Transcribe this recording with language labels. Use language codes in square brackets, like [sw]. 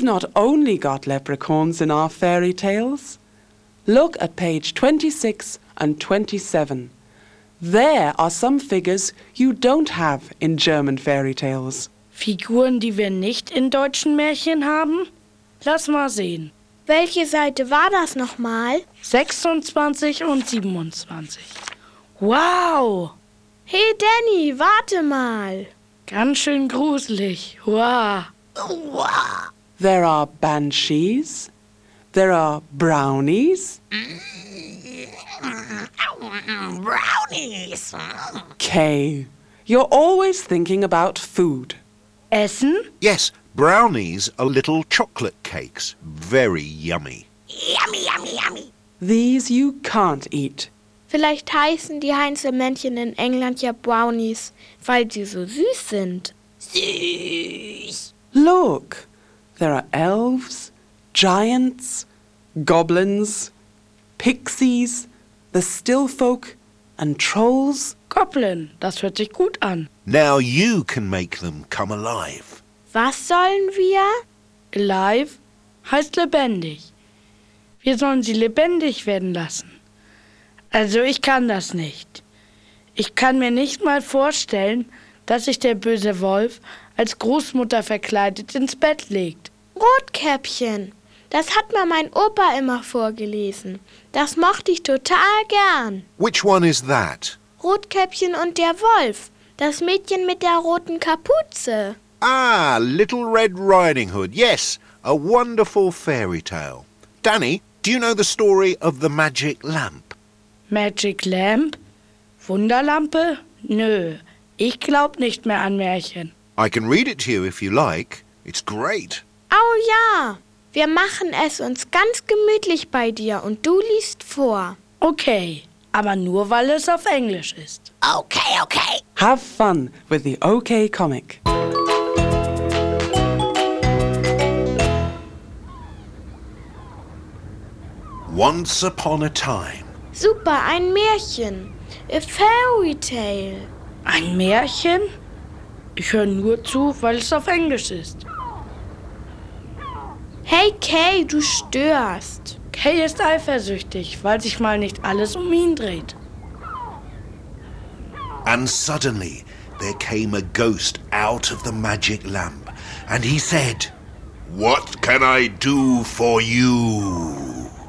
[en] we've not only got leprechauns in our fairy tales. Look at page 26 and 27. There are some figures you don't have in German fairy tales. [de] Figuren, die wir nicht in deutschen Märchen haben? Lass mal sehen. Welche Seite war das nochmal? 26 und 27. Wow! Hey Danny, warte mal! Ganz schön gruselig. Wow! [en] There are banshees. There are brownies. Brownies! Kay, you're always thinking about food. [de] Essen? [en] Yes, brownies are little chocolate cakes. Very yummy. Yummy, yummy, yummy. These you can't eat. [de] Vielleicht heißen die Heinzelmännchen in England ja Brownies, weil sie so süß sind. Süß! [en] Look, there are elves, giants, goblins, pixies, the still folk and trolls. [de] Goblin, das hört sich gut an. [en] Now you can make them come alive. [de] Was sollen wir? Alive heißt lebendig. Wir sollen sie lebendig werden lassen. Also ich kann das nicht. Ich kann mir nicht mal vorstellen, dass sich der böse Wolf als Großmutter verkleidet ins Bett legt. Rotkäppchen, das hat mir mein Opa immer vorgelesen. Das mochte ich total gern. [en] Which one is that? [de] Rotkäppchen und der Wolf, das Mädchen mit der roten Kapuze. [en] Ah, Little Red Riding Hood, yes, a wonderful fairy tale. Danny, do you know the story of the magic lamp? Magic Lamp? [de] Wunderlampe? Nö, ich glaub nicht mehr an Märchen. [en] I can read it to you if you like. It's great. [de] Oh ja, wir machen es uns ganz gemütlich bei dir und du liest vor. Okay, aber nur weil es auf Englisch ist. [en] Okay, okay. Have fun with the OK Comic. Once upon a time. [de] Super, ein Märchen. [en] A fairy tale. [de] Ein Märchen? Ich höre nur zu, weil es auf Englisch ist. Hey Kay, du störst. Kay ist eifersüchtig, weil sich mal nicht alles um ihn dreht. [en] And suddenly there came a ghost out of the magic lamp. And he said, what can I do for you?